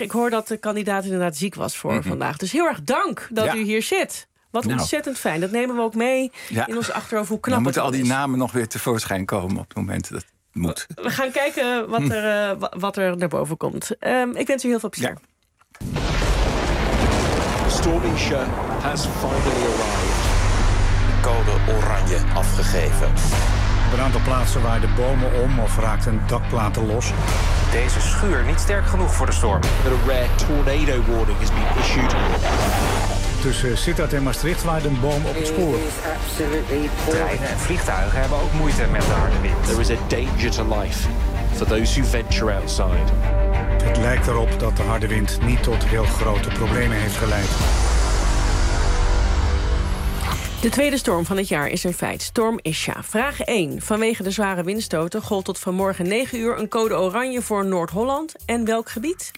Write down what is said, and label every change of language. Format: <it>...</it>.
<nl>Ik hoor dat de kandidaat inderdaad ziek was voor vandaag. Dus heel erg dank dat u hier zit. Wat ontzettend fijn. Dat nemen we ook mee in ons achterhoofd hoe knap dan moeten het al die is. Namen nog weer tevoorschijn komen op het moment dat het moet. We gaan kijken wat er naar boven komt. Ik wens u heel veel plezier.</nl> <en>Stormingsha has finally arrived.</en> <nl>Code oranje afgegeven. Op een aantal plaatsen waaien de bomen om of raakt een dakplaten los. Deze schuur niet sterk genoeg voor de storm.</nl> <en>A rare tornado warning has been issued.</en> <nl>Tussen Sittard en Maastricht waait een boom op het spoor. Treinen en vliegtuigen hebben ook moeite met de harde wind.</nl> <en>There is a danger to life for those who venture outside.</en> <nl>Het lijkt erop dat de harde wind niet tot heel grote problemen heeft geleid. De tweede storm van het jaar is een feit. Storm Isha. Vraag 1. Vanwege de zware windstoten gold tot vanmorgen 9 uur een code oranje voor Noord-Holland. En welk gebied?</nl>